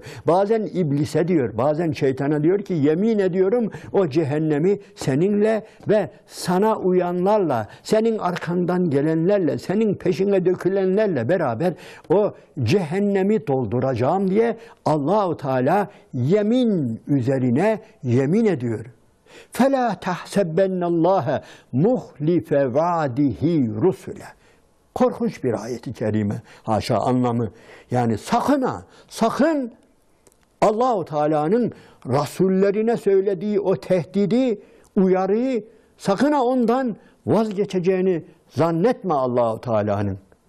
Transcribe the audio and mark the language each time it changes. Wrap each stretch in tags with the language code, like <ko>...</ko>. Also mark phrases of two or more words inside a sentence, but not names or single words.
<tr>Bazen iblise diyor, bazen şeytana diyor ki yemin ediyorum o cehennemi seninle ve sana uyanlarla, senin arkandan gelenlerle, senin peşine dökülenlerle beraber o cehennemi dolduracağım diye Allah-u Teala yemin üzerine yemin ediyor.</tr> <ar>فَلَا تَحْسَبَّنَّ اللّٰهَ مُخْلِفَ وَعْدِهِ رُسُلَهُ.</ar> <tr>Korkunç bir ayet-i kerime. Haşa anlamı. Yani sakın Allah-u Teala'nın rasullerine söylediği o tehdidi, uyarıyı sakın ondan vazgeçeceğini zannetme Allah-u Teala'nın.</tr>